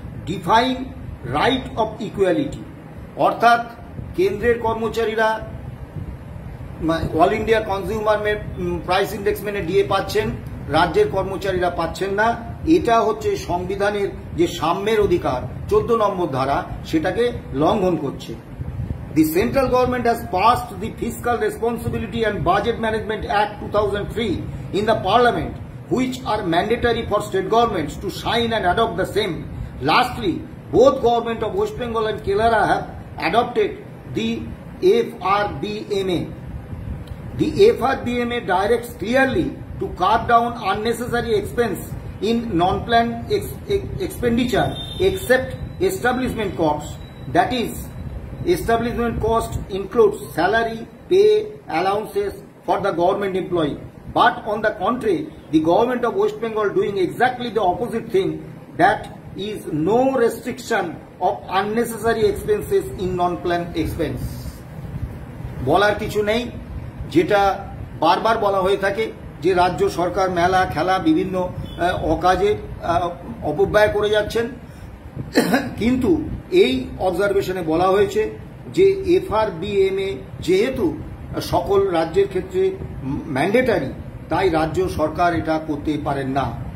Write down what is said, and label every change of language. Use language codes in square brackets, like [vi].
[en] Define right of equality. [bn] অর্থাৎ কেন্দ্রের কর্মচারীরা all India consumer price index মেনে ডিএ পাচ্ছেন, রাজ্যের কর্মচারীরা পাচ্ছেন না। এটা হচ্ছে সংবিধানের যে সাম্যের অধিকার 14 নম্বর ধারা, সেটাকে লঙ্ঘন করছে। [en] The central government has passed the Fiscal Responsibility and Budget Management Act 2003 in the Parliament, which are mandatory for state governments to sign and adopt the same. Lastly, both government of West Bengal and Kerala have adopted the FRBMA. The FRBMA directs clearly to cut down unnecessary expense in non-planned expenditure except establishment costs. That is, establishment cost includes salary, pay, allowances for the government employee. But on the contrary, the government of West Bengal doing exactly the opposite thing, that is no restriction of unnecessary expenses in non-planned expense. [bn] বলার কিছু নেই, যেটা বারবার বলা হয়ে থাকে যে রাজ্য সরকার মেলা খেলা বিভিন্ন অকাজে অপব্যয় করে যাচ্ছেন, কিন্তু এই অবজারভেশনে বলা হয়েছে যে FRBMA যেহেতু সকল রাজ্যের ক্ষেত্রে ম্যান্ডেটারি, তাই রাজ্য সরকার এটা করতে পারেন না।